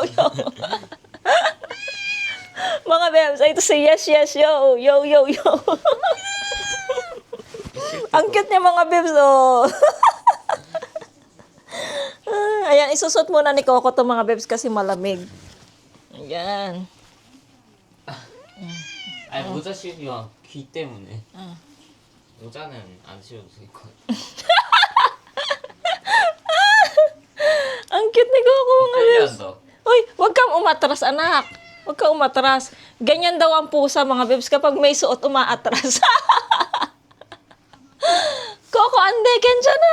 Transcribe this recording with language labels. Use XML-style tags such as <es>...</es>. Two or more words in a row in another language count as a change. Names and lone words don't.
<tl>Mga bebs, ito si yes, yo. Yo. Ang cute niya mga bebs, oh. Ayan, isusot muna ni Coco to mga bebs kasi malamig. Ayan.</tl> <ko>아니 모자 씌우면 귀 때문에. 모자는 안 씌워도 될 것 같아.</ko> <tl>Ang cute ni Coco mga bebs.</tl> <ko>너.</ko> <tl>Uy, wag kang umatras, anak. Wag kang umatras. Ganyan daw ang pusa, mga bebs, kapag may suot, umaatras. Coco, ande, 괜찮아.</tl>